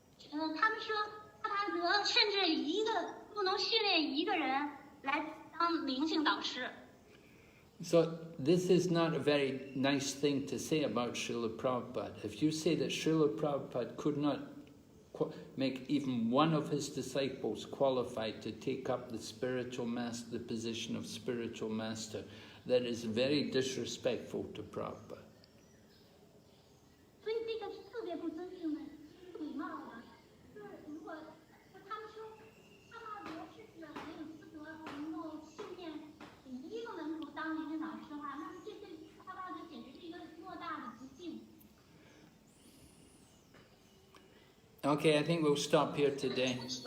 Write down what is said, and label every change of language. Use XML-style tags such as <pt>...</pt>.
<zh>他们说帕巴德甚至不能训练一个人来当灵性导师。</zh> <en>So this is not a very nice thing to say about Srila Prabhupada. If you say that Srila Prabhupada could not make even one of his disciples qualified to take up the spiritual master, the position of spiritual master, that is very disrespectful to Prabhupada.</en> <zh>所以这个是特别不尊敬的、不礼貌的。就是如果他们说帕巴德甚至没有资格能够训练一个门徒当灵性导师的话，那么这对帕巴德简直是一个莫大的不敬。</zh> <en>Okay, I think we'll stop here today.</en>